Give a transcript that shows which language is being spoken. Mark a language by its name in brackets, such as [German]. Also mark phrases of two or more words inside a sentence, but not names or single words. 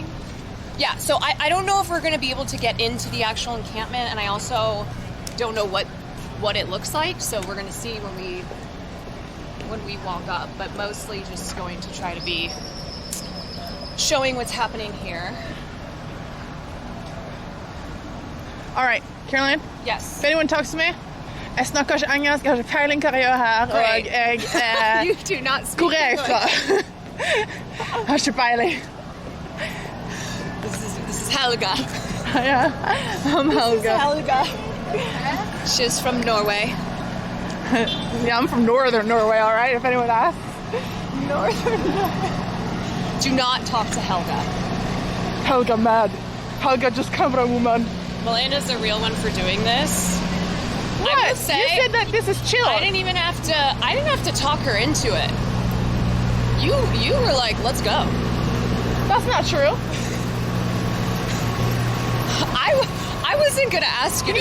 [English] Yeah, so I don't know if we're going to be able to get into the actual encampment, and I also don't know what it looks like, so we're going to see when we walk up, but mostly just going to try to be showing what's happening here. All right, Caroline. Yes. If anyone talks to me, [Norwegian] jeg snakker ikke engelsk, jeg har ikke peiling hva jeg gjør her, og [English] Great. [Norwegian] jeg [English] You do not speak [Norwegian] Hvor er jeg fra? [English] English. [Norwegian] Jeg har ikke peiling. [English] This is Helga. Yeah, I'm Helga. Helga. She's from Norway. Yeah, I'm from northern Norway, all right, if anyone asks. Northern Norway. Do not talk to Helga. Helga mad. Helga just camera woman. Milanda's the real one for doing this. I What? would say, You said that this is chill. I didn't have to talk her into it. You were like, let's go. That's not true. I wasn't gonna ask you